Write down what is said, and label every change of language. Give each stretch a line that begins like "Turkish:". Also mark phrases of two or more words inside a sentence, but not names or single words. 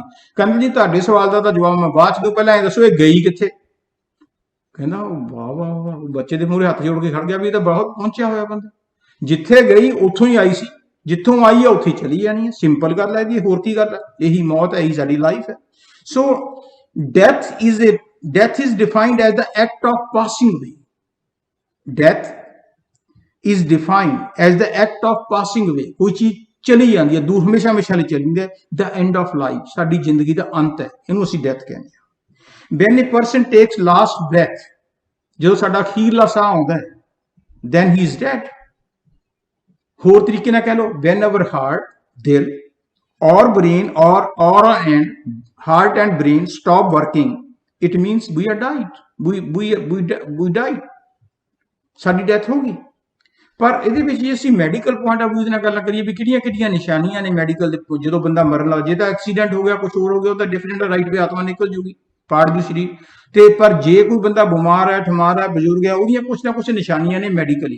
Punjabi: ਕਹਿੰਦਾ ਜੀ ਤੁਹਾਡੇ ਸਵਾਲ ਦਾ ਤਾਂ ਜਵਾਬ ਮੈਂ ਬਾਅਦ ਚ ਦਊਂ, ਪਹਿਲਾਂ ਇਹ ਦੱਸੋ ਇਹ ਗਈ ਕਿੱਥੇ। ਕਹਿੰਦਾ ਵਾਹ ਵਾਹ ਵਾਹ, ਬੱਚੇ ਦੇ ਮੂਹਰੇ ਹੱਥ ਜੋੜ ਕੇ ਖੜ ਗਿਆ ਵੀ ਇਹ ਤਾਂ ਬਹੁਤ ਪਹੁੰਚਿਆ ਹੋਇਆ ਬੰਦਾ। ਜਿੱਥੇ ਗਈ ਉੱਥੋਂ ਹੀ ਆਈ ਸੀ, ਜਿੱਥੋਂ ਆਈ ਹੈ ਉੱਥੇ ਚਲੀ ਜਾਣੀ ਹੈ। ਸਿੰਪਲ ਗੱਲ ਹੈ ਜੀ, ਹੋਰ ਕੀ ਗੱਲ ਹੈ। ਇਹੀ ਮੌਤ ਹੈ, ਇਹੀ ਸਾਡੀ ਲਾਈਫ ਹੈ।
English: ਸੋ death is defined as the act of passing away. Death is defined as the act of passing away.
Punjabi: ਕੋਈ ਚੀਜ਼ ਚਲੀ ਜਾਂਦੀ ਹੈ ਦੂਰ, ਹਮੇਸ਼ਾ ਹਮੇਸ਼ਾ ਲਈ ਚਲੀ ਜਾਂਦੀ ਹੈ।
English: The end of life,
Punjabi: ਸਾਡੀ ਜ਼ਿੰਦਗੀ ਦਾ ਅੰਤ ਹੈ, ਇਹਨੂੰ ਅਸੀਂ ਡੈਥ ਕਹਿੰਦੇ ਹਾਂ।
English: When a person takes last breath,
Punjabi: ਜਦੋਂ ਸਾਡਾ ਅਖੀਰਲਾ ਸਾਹ ਆਉਂਦਾ ਹੈ,
English: then he is dead.
Punjabi: ਹੋਰ ਤਰੀਕੇ ਨਾਲ ਕਹਿ ਲਓ,
English: when our heart, ਦਿਲ or brain or heart and brain stop working, it means we are died. We died.
Punjabi: ਸਾਡੀ ਡੈਥ ਹੋ ਗਈ। ਪਰ ਇਹਦੇ ਵਿੱਚ ਜੇ ਅਸੀਂ
English: medical point of view
Punjabi: ਨਾਲ ਗੱਲ ਕਰੀਏ ਵੀ ਕਿਹੜੀਆਂ ਕਿਹੜੀਆਂ ਨਿਸ਼ਾਨੀਆਂ ਨੇ ਮੈਡੀਕਲ ਦੇ, ਜਦੋਂ ਬੰਦਾ ਮਰਨ ਲੱਗ ਜੇ ਤਾਂ ਐਕਸੀਡੈਂਟ ਹੋ ਗਿਆ, ਕੁਝ ਹੋਰ ਹੋ ਗਿਆ, ਉਹ ਤਾਂ
English: different right way
Punjabi: ਆਤਮਾ ਨਿਕਲ ਜੂਗੀ, ਪਾੜ ਦੂ ਸਰੀਰ ਤੇ। ਪਰ ਜੇ ਕੋਈ ਬੰਦਾ ਬਿਮਾਰ ਹੈ, ਠਮਾਰ ਹੈ, ਬਜ਼ੁਰਗ ਹੈ, ਉਹਦੀਆਂ ਕੁਛ ਨਾ ਕੁਛ ਨਿਸ਼ਾਨੀਆਂ ਨੇ ਮੈਡੀਕਲੀ।